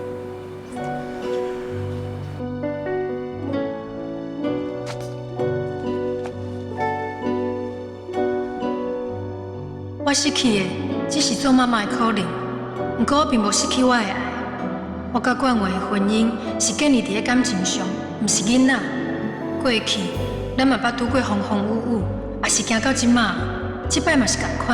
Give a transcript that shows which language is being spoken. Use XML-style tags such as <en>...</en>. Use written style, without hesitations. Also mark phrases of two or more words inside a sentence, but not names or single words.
<nan>我失去的只是做妈妈的可能，不过我并无失去我的爱。我甲冠伟的婚姻是建立伫咧感情上，毋是囡仔。过去咱嘛捌拄过风风雨雨，也是行到即马，即摆嘛是共款。</nan>